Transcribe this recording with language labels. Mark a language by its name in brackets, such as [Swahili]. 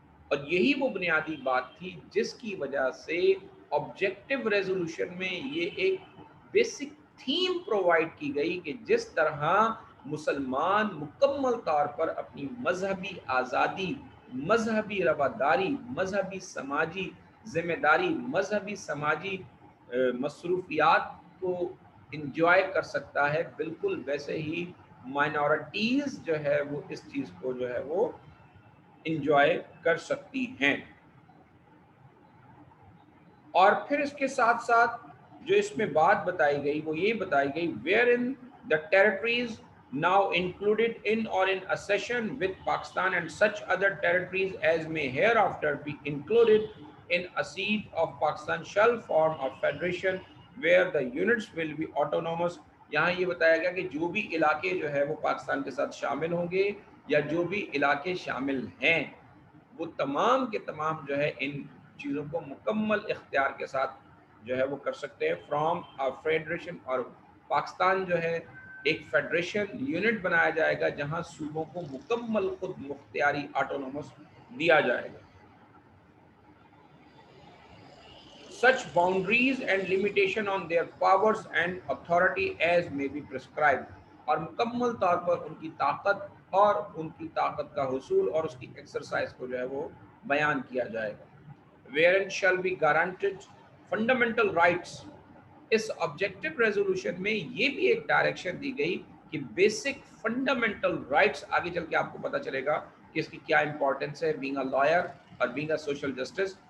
[Urdu] اور یہی وہ بنیادی بات تھی جس کی وجہ سے آبجیکٹو ریزولوشن میں یہ ایک بیسک تھیم پرووائڈ کی گئی کہ جس طرح مسلمان مکمل طور پر اپنی مذہبی آزادی، مذہبی رواداری، مذہبی سماجی ذمہ داری، مذہبی سماجی مصروفیات کو انجوائے کر سکتا ہے، بالکل ویسے ہی مائنورٹیز جو ہے وہ اس چیز کو جو ہے وہ انجوائے کر سکتی ہیں. اور پھر اس کے ساتھ ساتھ جو اس میں بات بتائی گئی [English] وہ یہ بتائی گئی wherein the territories now included in or in accession with Pakistan and such other territories as may hereafter be included in a seat of Pakistan shall form a federation where the units will be autonomous. [Urdu] یہاں یہ بتایا گیا کہ جو بھی علاقے جو ہے وہ پاکستان کے ساتھ شامل ہوں گے یا جو بھی علاقے شامل ہیں وہ تمام کے تمام جو ہے ان چیزوں کو مکمل اختیار کے ساتھ جو ہے وہ کر سکتے ہیں [English] From federation. [Urdu] اور پاکستان جو ہے ایک فیڈریشن یونٹ بنایا جائے گا جہاں صوبوں کو مکمل خود مختیاری آٹونومس دیا جائے گا. [English] Such boundaries and limitation on their powers and authority as may be prescribed. [Urdu] اور مکمل طور پر ان کی طاقت اور ان کی طاقت کا حصول اور اس کی ایکسرسائز کو جو ہے وہ بیان کیا جائے گا. [English] Wherein shall be guaranteed fundamental rights. [Urdu] اس objective resolution میں یہ بھی ایک ڈائریکشن دی گئی کہ بیسک فنڈامنٹل رائٹس، آگے چل کے آپ کو پتہ چلے گا کہ اس کی کیا امپورٹنس ہے [English] being a lawyer [Urdu] اور [English] Being a social justice.